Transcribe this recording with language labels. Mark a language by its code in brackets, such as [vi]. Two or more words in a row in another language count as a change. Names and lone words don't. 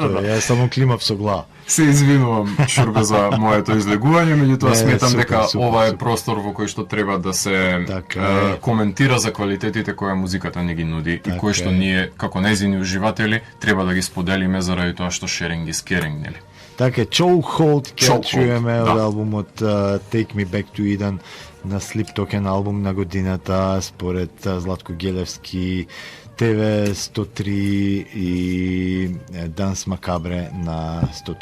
[mk] Ја само климав со глава. Се извинувам, Шурбе, за моето излегување, меѓутоа сметам дека ова е простор во кој што треба да се коментира за квалитетите која музиката ни ги нуди и кои што ние, како нејзини уживатели, треба да ги споделиме заради тоа што [en] sharing is caring, [mk] нели? Така, Chokehold ќе чуеме од албумот Take Me Back to Eden на Sleep Token албум на годината според Златко Гелевски, ТВ 103 и Данс Макабре на 103.